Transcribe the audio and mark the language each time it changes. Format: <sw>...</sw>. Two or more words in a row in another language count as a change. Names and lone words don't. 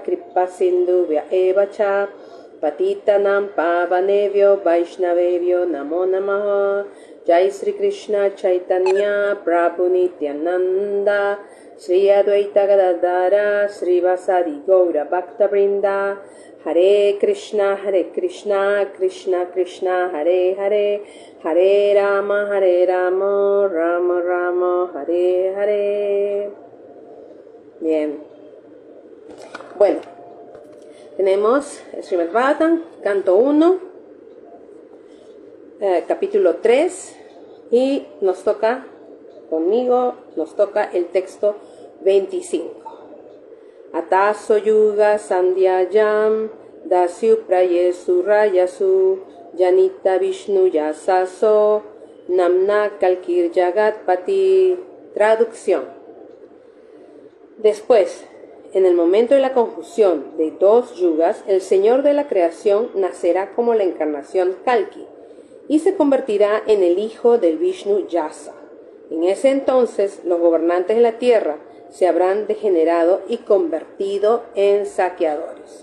<sa>कृपा सिन्धुभ्य एवच पतितानाम् पावनेव्यो वैष्णवेव्यो नमो नमः जय श्री कृष्ण चैतन्य प्रभु नित्यानन्द श्री अद्वैत गदाधर श्री वसादि गौर भक्त वृन्द हरे कृष्ण कृष्ण कृष्ण हरे हरे हरे राम राम राम हरे हरे.</sa> <es>Bien. Bueno, tenemos el Srimad Bhagavatam, canto 1, capítulo 3, y nos toca el texto 25.</es> <sa>अतसो युग सन्ध्यायाम् दस्यु प्रायेसु रायसु जनित विष्णु यससो नाम्ना कल्किर् जगत्पति.</sa> <es>Traducción. Después, en el momento de la conjunción de dos yugas, el Señor de la creación nacerá como la encarnación Kalki y se convertirá en el hijo del Vishnu Yasa. En ese entonces, los gobernantes de la tierra se habrán degenerado y convertido en saqueadores.</es>